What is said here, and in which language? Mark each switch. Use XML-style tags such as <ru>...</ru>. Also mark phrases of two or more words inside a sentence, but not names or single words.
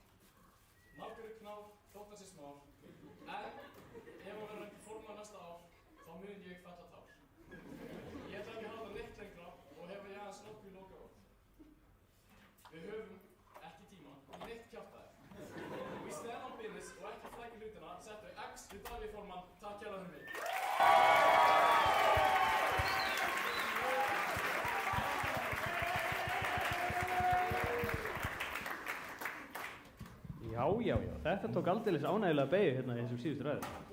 <is>Margur Knár þótt hann sé smár, en ef hann verður ekki formaður næsta ár þá mun ég fella tár. Ég ætla ekki að hafa það neitt lengra og hefa ég aðeins nokkuð lokaorð. Við höfum ekki tíma í neitt kjaftaði.</is> <en>We stand on business</en> <is>og ekki flækja hlutina, settu X við Davíð formann, takk kærlega fyrir mig. Já, þetta tók aldeilis ánægilega beygju hérna í þessum síðustu ræðum.</is>